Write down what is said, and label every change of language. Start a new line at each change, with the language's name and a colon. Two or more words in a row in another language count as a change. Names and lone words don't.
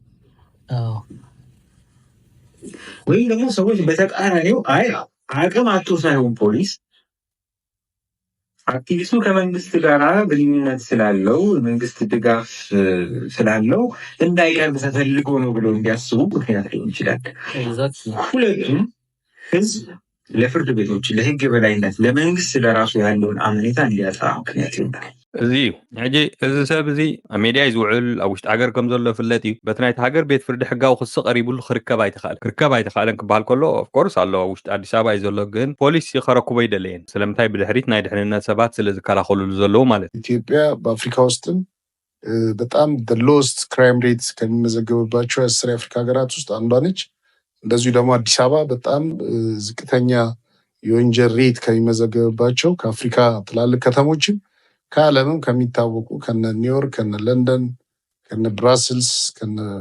Amharic: ወይም ደግሞ ሰዎች በተቃራኒው አቅም አቶ ሳይሆን ፖሊስ አክቲቪስቱ ከመንግስት ጋር ግንኙነት ስላለው መንግስት ድጋፍ ስላለው እንዳይቀርብ ተፈልጎ ነው ብለው እንዲያስቡ ምክንያት ሊሆን ይችላል። ሁለቱም ህዝብ ለፍርድ ቤቶች፣ ለህግ የበላይነት፣ ለመንግስት ለራሱ ያለውን አመኔታ እንዲያጣ ምክንያት ይሆናል።
Tigrinya: እዚ ሕጂ እዚ ሰብ እዚ ኣብ ሜድያ ዝውዕል ኣብ ውሽጢ ሃገር ከም ዘሎ ፍለጥ እዩ። በቲ ናይቲ ሃገር ቤት ፍርዲ ሕጋዊ ክሲ ቀሪቡሉ ክርከብ ኣይተኽኣለን ክበሃል ከሎ ኦፍኮርስ ኣሎ ኣብ ውሽጢ አዲስ አበባ እዩ ዘሎ። ግን ፖሊስ ከረክቦ ይደለየን ስለምንታይ ብድሕሪት ናይ ድሕንነት ሰባት ስለ ዝከላኸልሉ ዘለዉ ማለት እዩ።
Amharic: ኢትዮጵያ በአፍሪካ ውስጥም በጣም
English: lost crime rate
Amharic: ከሚመዘገብባቸው 10 የአፍሪካ ሀገራት ውስጥ አንዷ ነች። እንደዚሁ ደግሞ አዲስ አበባ በጣም ዝቅተኛ የወንጀል ሬት ከሚመዘገብባቸው ከአፍሪካ ትላልቅ ከተሞችም ከዓለምም ከሚታወቁ ከነ ኒውዮርክ፣ ከነ ለንደን፣ ከነ ብራስልስ፣ ከነ